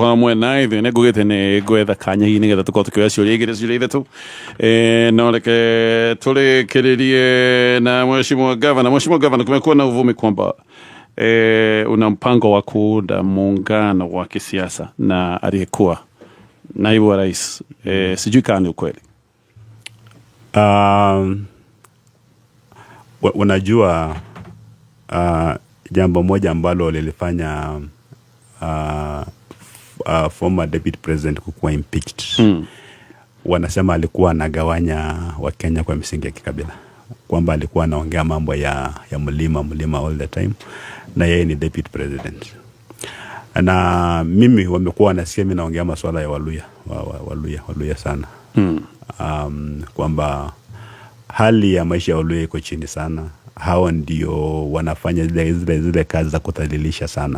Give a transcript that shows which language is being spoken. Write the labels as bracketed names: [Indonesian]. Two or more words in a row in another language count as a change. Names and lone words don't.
[Kikuyu] wa mwena ithuĩ nĩ ngugĩte nĩ ngwetha kanya-inĩ nĩgetha tũkorwo tũkĩoya ciũria igĩrĩ ciũria ithatũ no reke tũrĩkĩrĩrie na Mheshimiwa Gavana, [Swahili] kumekuwa na uvumi kwamba una mpango wa kuunda muungano wa kisiasa na aliyekuwa naibu wa rais, sijui kama ni ukweli. Unajua jambo moja ambalo lilifanya [English] former deputy president [Swahili] kukuwa impeached. Wanasema alikuwa anagawanya wa Kenya kwa misingi ya kikabila, kwamba alikuwa anaongea mambo ya mlima [English] all the time, [Swahili] na yeye ni [English] deputy president. [Swahili] Na mimi wamekuwa wanasikia mimi naongea masuala ya Waluya sana. Kwamba hali ya maisha ya Waluya iko chini sana. Hao ndio wanafanya zile kazi za kudhalilisha sana.